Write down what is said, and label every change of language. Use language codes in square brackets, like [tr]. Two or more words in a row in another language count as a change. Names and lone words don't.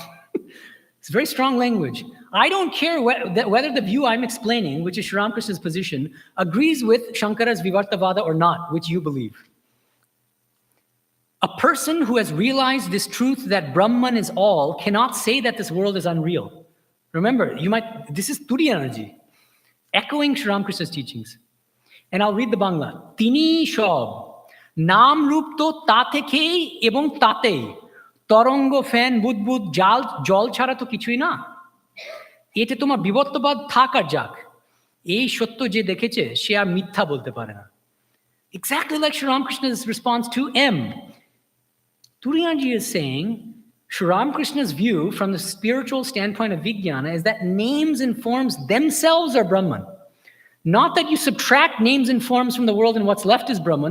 [en] It's very strong language. I don't care whether the view I'm explaining, which is Sri Ramakrishna's position, agrees with Shankara's Vivartavada or not, which you believe. A person who has realized this truth that Brahman is all cannot say that this world is unreal. Remember, this is Turiyananji, echoing Sri Ramakrishna's teachings. And I'll read the Bangla. [bn] তিনি সব, নাম রূপ তো তাতে কে এবং তাতে, তরঙ্গ ফান বুদবুদ জল ছাড়া তো কিছুই না. এতে তোমার বিবর্তবাদ থাক আর যাক। এই সত্য যে দেখেছে, সে আর মিথ্যা বলতে পারে না. [en] Exactly like Sri Ramakrishna's response to M. Turiyananji is saying, Sri Ramakrishna's view from the spiritual standpoint of Vijnana is that names and forms themselves are Brahman. Not that you subtract names and forms from the world and what's left is Brahman.